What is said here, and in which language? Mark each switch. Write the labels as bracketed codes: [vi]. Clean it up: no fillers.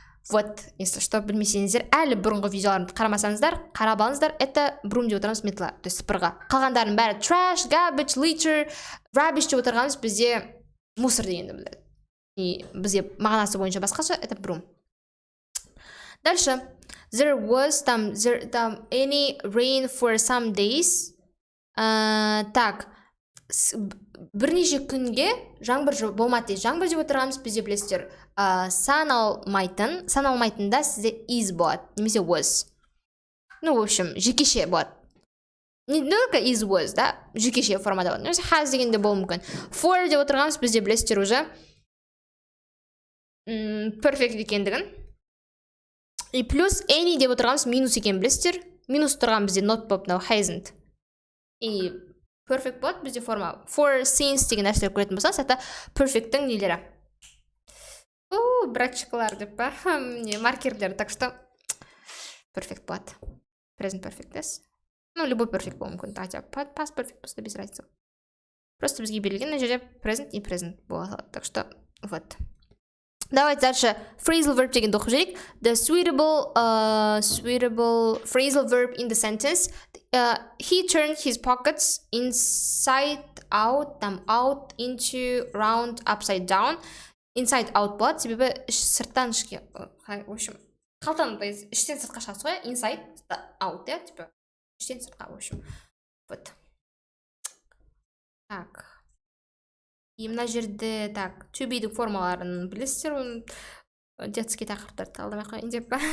[kk] Вот, если что, білмесеңіздер, әлі бұрынғы видеоларымды қарамасаңыздар, қарап алыңыздар, это broom деп отырғанымыз метла, то есть сыпырға. Қалғандардың бәрі trash, garbage, litter, rubbish деп отырғанымыз бізде мусор дегенді білдіреді. И бізге мағынасы бойынша басқаша, это broom. Дальше. [en] There was any rain for some days. [kk] Так, бірнеше күнге жаңбыр болмады. Жаңбыр деп отырғанымыз бізде білесіздер. Саналмайтында сізде is болады, немесе was. Ну, в общем, жекеше болады. Не только is was, да, жекеше формада болады. Немесе has дегенде болуы мүмкін. For деп отырғанымыз бізде білесіздер уже perfect екендігін. И плюс any деп отырғанымыз минус екен білесіздер. Минус тұрған бізде not болып, hasn't. И perfect болады бізде форма. For since деген нәрселер көретін болсаңыз, это perfect'тің нелері. Братчиклар деп па, маркерлер, так что perfect болады. [en] Present perfect, yes. [kk] Ну, любой perfect болуы мүмкін. Past perfect [ru] просто без разницы. [kk] Просто бізге берілген на жерде present и present болады. [ru] Так что, вот. Давайте дальше phrasal verb дегенді оқып жүрейік. [en] The suitable phrasal verb in the sentence. He turned his pockets inside out, out, into, round, upside down. [kk] inside out болады, себебі сырттан ішке, в общем, қалтаны іштен сыртқа шығасыз ғой, inside out, иә, типа іштен сыртқа, в общем. Вот. Так. И мына жерде, так, to be-дің формаларын білесіздер, детский тақырыптарды алдамай қойын деп.